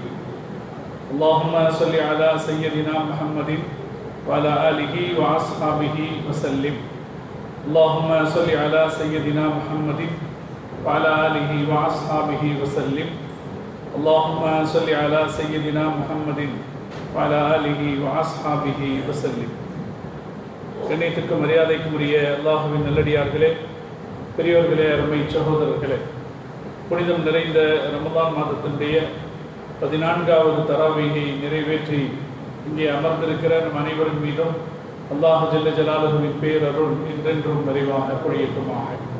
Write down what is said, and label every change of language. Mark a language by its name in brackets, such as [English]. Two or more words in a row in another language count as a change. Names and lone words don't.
[Arabic] اللهم صل على سيدنا محمد وعلى آله وأصحابه وسلم. اللهم صل على سيدنا محمد وعلى آله وأصحابه وسلم. اللهم صل على سيدنا محمد وعلى آله وأصحابه وسلم. [Tamil] கண்ணியத்திற்கும் மரியாதைக்கும் உரிய அல்லாஹ்வின் நல்லடியார்களே, பெரியோர்களே, அருமை சகோதரர்களே, புனிதம் நிறைந்த ரமதான் மாதத்தினுடைய 14வது தராவீகை நிறைவேற்றி இங்கே அமர்ந்திருக்கிற நம் அனைவரின் மீதும் அல்லாஹ் [Arabic] جل جلاله [Tamil] பேரருள் என்றென்றும் நிறைவாக பொழியட்டுமாக.